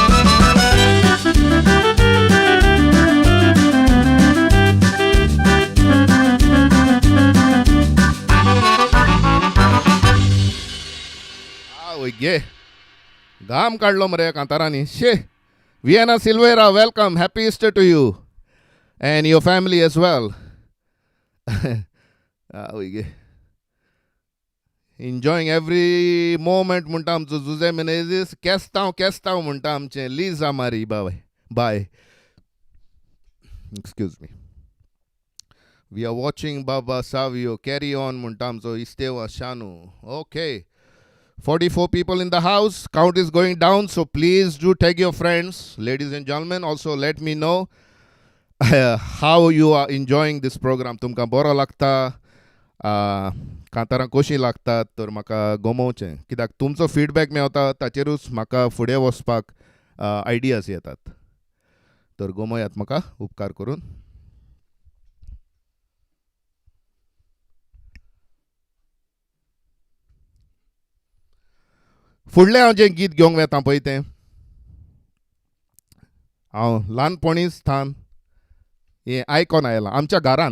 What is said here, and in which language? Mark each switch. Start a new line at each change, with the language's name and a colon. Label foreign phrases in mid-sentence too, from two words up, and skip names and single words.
Konkani: गे घाम काडलो मरे कांतारांनी शे.
English: विएना सिल्वेरा welcome. Happy Easter to you and your family as well. Enjoying every moment
Konkani: म्हणटा आमचो जुजे मेनेझीस. केस्तांव म्हणटा आमचे लिझा मारी बाय.
English: Excuse me. We are watching Baba Savio. Carry on
Konkani: म्हणटा आमचो इस्तेवा शानू.
English: Okay. 44 people in the house. Count is going down, so please do tag your friends. Ladies and gentlemen, also let me know how you are enjoying this program.
Konkani: तुमकां बरो लागता कांतारां कशीं लागतात तर म्हाका गमोवचें. कित्याक तुमचो फीडबॅक मेवता ताचेरूच म्हाका फुडें वचपाक आयडियाज येतात. तर गमोयात म्हाका उपकार करून. फुडलें हांव जें गीत घेवंक वेता पळय तें हांव ल्हानपणीच थान हें आयकोन आयलां आमच्या घरांत.